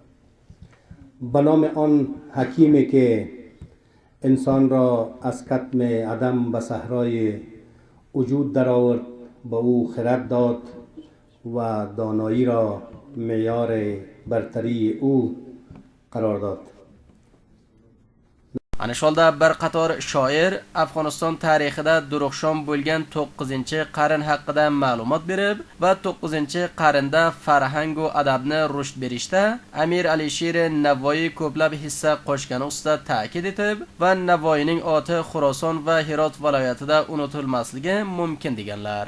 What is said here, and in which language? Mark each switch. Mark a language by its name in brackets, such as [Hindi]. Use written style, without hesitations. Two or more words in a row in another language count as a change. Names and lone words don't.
[Persian] به نام آن حکیمی که انسان را از کتم عدم به صحرای وجود درآورد، به او خرد داد و دانایی را معیار برتری او قرار داد. [Uzbek] Ana sholda bir qator shoir Afg'oniston tarixida durug'shon bo'lgan 9-qarn haqida ma'lumot berib va 9-qarnda farhang va adabni rushd berishda Amir Alisher Navoiy ko'plab hissa qo'shgani ustida ta'kid etib va Navoiyning oti Xuroson va Hirot viloyatida unutilmasligi mumkin deganlar.